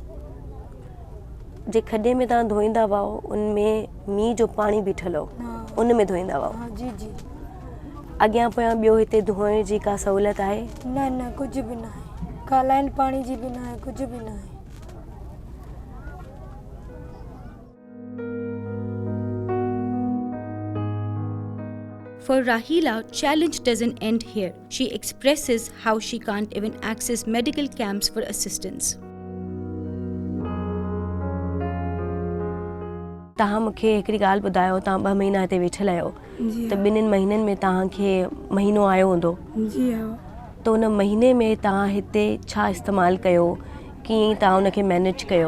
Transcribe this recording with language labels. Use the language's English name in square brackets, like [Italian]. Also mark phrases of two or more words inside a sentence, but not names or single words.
[Sindhi] जे खॾे में तव्हां धोईंदा हुआ उनमें मींहं जो पाणी बीठल हो, उन में धोईंदा हुआ? हा जी जी। अॻियां पोयां ॿियो हिते धोइण जी का सहूलियत आहे? न कुझु बि न आहे, का लाइन पाणी जी बि न आहे, कुझु बि न आहे। [English] For Raheela, challenge doesn't end here. She expresses how she can't even access medical camps for assistance. [Sindhi] तव्हां मूंखे हिकिड़ी ॻाल्हि ॿुधायो, तव्हां 2 महीना हिते वेठल आहियो त 2 महीननि में तव्हांखे महीनो आयो हूंदो त उन महीने में तव्हां हिते छा इस्तेमालु कयो, कीअं तव्हां उनखे मैनेज कयो?